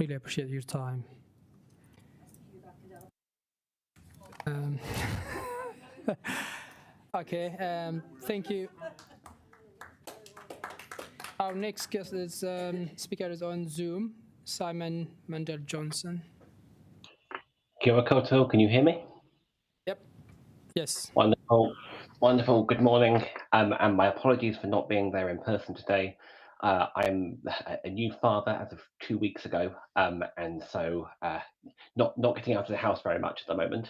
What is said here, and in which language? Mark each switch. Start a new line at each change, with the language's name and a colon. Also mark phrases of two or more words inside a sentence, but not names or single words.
English: Really appreciate your time. Okay, thank you. Our next guest is speaker is on Zoom, Simon Mandel Johnson.
Māori: Kia ora koutou,
English: can you hear me? Yep. Yes. Wonderful. Wonderful. Good morning. And my apologies for not being there in person today. I'm a new father as of 2 weeks ago, and so not getting out of the house very much at the moment.